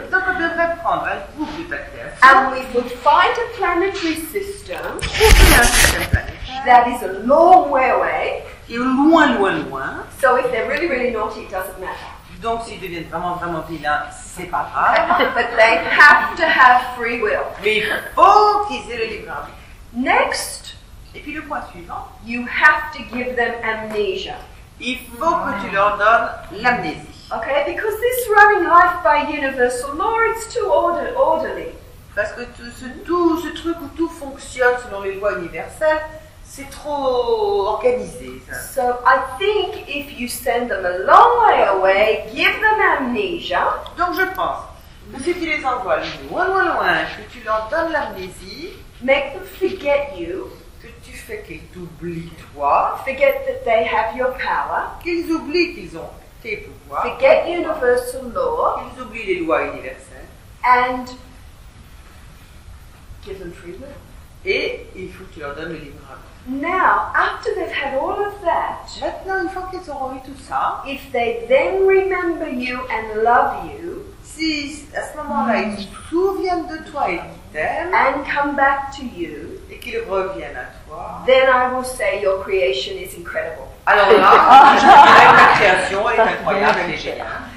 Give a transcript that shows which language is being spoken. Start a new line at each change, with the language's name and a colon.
French: Donc, on devrait prendre un groupe de ta création,
English: and we would find a planetary system
French: trouver un système planétaire
English: that is a long way away.
French: qui est loin, loin, loin.
English: So if they're really, really naughty, it doesn't matter.
French: Donc, s'ils deviennent vraiment, vraiment vilains, c'est pas grave.
English: But they have to have free will.
French: Mais il faut qu'ils aient le libre arbitre.
English: Next,
French: Et puis, le point suivant,
English: you have to give them amnesia.
French: il faut que tu leur donnes l'amnésie.
English: Okay, because this running life by universal law, it's too orderly.
French: Parce que tout ce truc où tout fonctionne selon les lois universelles, c'est trop organisé. Ça.
English: So I think if you send them a long way away, give them amnesia,
French: Donc je pense que si tu les envoies loin, loin, loin, que tu leur donnes l'amnésie,
English: make them forget you,
French: que tu fais qu'ils t'oublient toi,
English: forget that they have your power,
French: qu'ils oublient qu'ils ont tes pouvoirs,
English: forget universal law,
French: qu'ils oublient les lois universelles,
English: and give them free will.
French: et il faut que tu leur donnes le libre arbitre.
English: Now, after they've had all of that,
French: Maintenant, une fois qu'ils auront eu tout ça,
English: if they then remember you and love you,
French: si à ce moment-là ils se souviennent de toi et qu'ils t'aiment,
English: and come back to you,
French: et qu'ils reviennent à toi,
English: then I will say your creation is incredible.
French: alors là, je dirais que ta création est incroyable, elle est géniale.